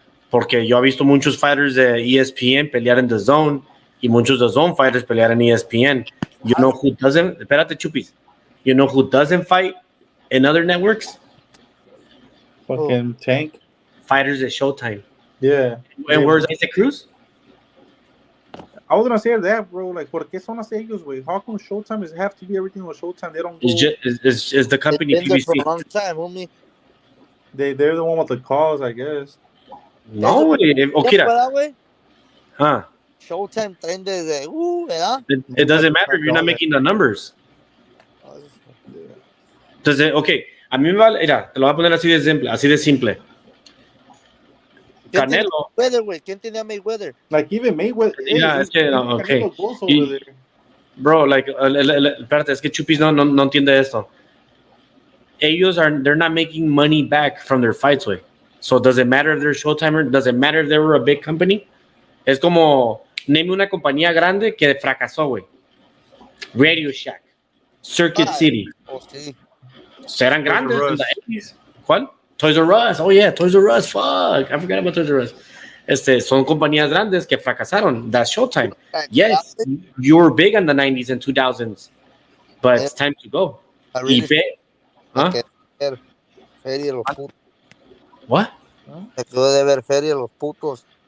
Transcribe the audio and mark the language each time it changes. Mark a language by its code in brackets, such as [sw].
[es] Porque yo he visto muchos fighters de ESPN pelear en The Zone y muchos The Zone fighters pelear en ESPN. [en] You know who doesn't? [es] Espérate, Chupis. [en] You know who doesn't fight in other networks? Fucking Tank. Fighters at Showtime. Yeah. And where's Isaac Cruz? I was gonna say that, bro. [es] Like, ¿por qué son así ellos, güey? [en] How come Showtime is have to be everything with Showtime? They don't. It's the company PBC. For a long time, homie. They're the one with the calls, I guess. [es] No, güey. Huh? Showtime traen desde, ¿verdad? [en] It doesn't matter if you're not making the numbers. [es] Entonces, okay, a mí me vale, mira, te lo voy a poner así de simple. Canelo. ¿Quién tenía Mayweather? [en] Like even Mayweather. [es] Yeah, es que no, okay. Bro, like, espérate, es que Chupis no entiende esto. [en] They're not making money back from their fights, güey. So does it matter if they're Showtimer? Does it matter if they were a big company? [es] Es como, name una compañía grande que fracasó, güey. [en] Radio Shack, Circuit City. [es] Sí. Eran grandes. ¿Cuál? [en] Toys R Us. Oh, yeah, Toys R Us. Fuck. I forgot about Toys R Us. [es] Son compañías grandes que fracasaron. [en] That's Showtime. Yes, you were big in the 90s and 2000s, but it's time to go. [es] ¿Ah? Feria los putos. [en] What? [es] Me quedo de ver feria los putos.